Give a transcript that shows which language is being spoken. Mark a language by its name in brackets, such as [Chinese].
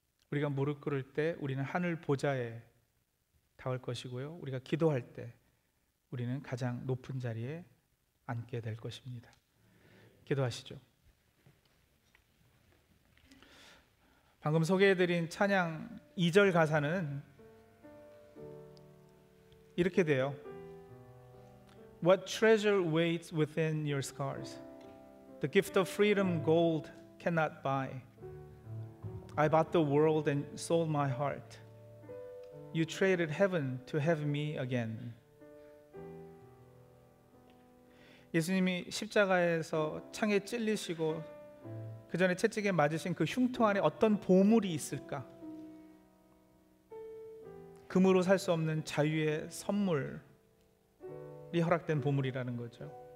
[Korean] 우리가 무릎 꿇을 때 우리는 하늘 보좌에 닿을 것이고요, 우리가 기도할 때 우리는 가장 높은 자리에 앉게 될 것입니다. 기도하시죠. 방금 소개해드린 찬양 2절 가사는 이렇게 돼요. [English] What treasure waits within your scars? The gift of freedom gold cannot buy. I bought the world and sold my heart. You traded heaven to have me again. [Korean] 예수님이 십자가에서 창에 찔리시고 그 전에 채찍에 맞으신 그 흉터 안에 어떤 보물이 있을까? 금으로 살 수 없는 자유의 선물이 허락된 보물이라는 거죠.